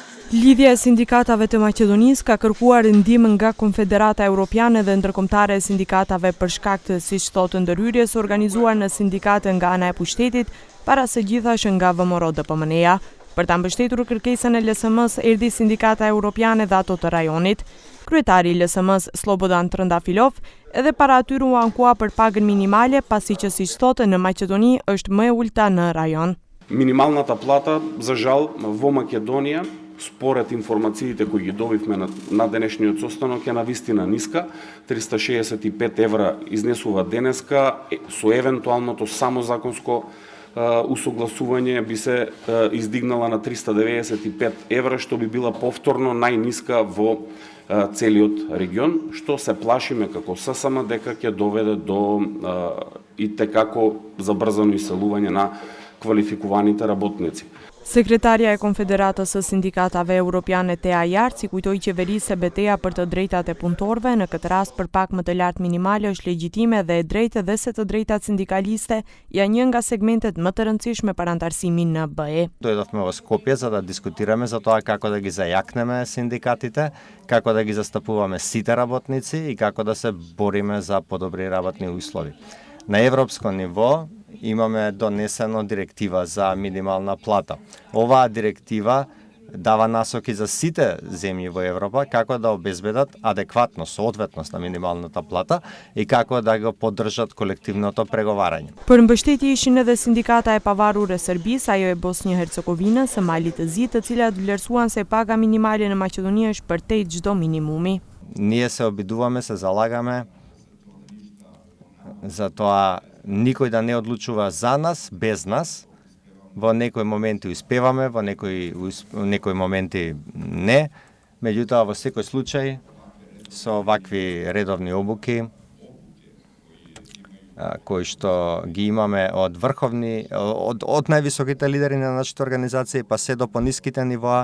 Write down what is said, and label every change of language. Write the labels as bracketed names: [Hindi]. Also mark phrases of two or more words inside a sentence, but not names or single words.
[Albanian] Lidhja e sindikatave të Maqedonisë ka kërkuar ndihmë nga Konfederata Evropiane dhe ndërkombëtare e sindikatave për shkak të, siç thotë, ndërhyrjes organizuar në sindikate nga ana e pushtetit, para së gjithash nga VMRO-DPMNE-ja. Për ta mbështetur kërkesën e LSM-s erdhi Sindikata Evropiane dhe ato të rajonit. Kryetari i LSM-s Slobodan Trëndafilov edhe para atyre u ankua për pagën minimale, pasi që, siç thotë, në Maqedoni është më e ulta në rajon. [Macedonian] Минималната плата, за жал, во Македонија, според информациите кои ги добивме на денешниот состанок, е навистина ниска. 365 евра изнесува денеска, со евентуалното само законско усогласување би се издигнала на 395 евра, што би била повторно најниска во целиот регион, што се плашиме како ССМ дека ќе доведе до итекако забрзано иселување на квалификуваните работници. [Albanian] Sekretarja e Konfederatës së Sindikatave Evropiane Tea Jarci kujtoi qeverisë se betejë për të drejtat e punëtorëve, në këtë rast për pak më të lartë minimale, është legjitime dhe e drejtë dhe se të drejtat sindikaliste janë një nga segmentet më të rëndësishme për antarësimin në BE. [Macedonian] Дојдовме во Скопје за да дискутираме за тоа како да ги зајакнеме синдикатите, како да ги застапуваме сите работници и како да се бориме за подобри работни услови. На европско ниво имаме донесено директива за минимална плата. Оваа директива дава насоки за сите земји во Европа како да обезбедат адекватно соодветност на минималната плата и како да го поддржат колективното преговарање. [Albanian] Për mbështetje ishin edhe sindikata e pavarur e Serbisë, ajo e Bosnjë-Hercegovinës, së Malit të Zi, të cilat vlerësuan se paga minimale në Maqedoni është përtej çdo minimumi. [Macedonian] Ние се обидуваме, се залагаме за тоа никој да не одлучува за нас, без нас. Во некои моменти успеваме, во некои моменти не. Меѓутоа, во секој случај, со вакви редовни обуки, кои што ги имаме од врховни, од највисоките лидери на нашите организации, па се до пониските нивоа.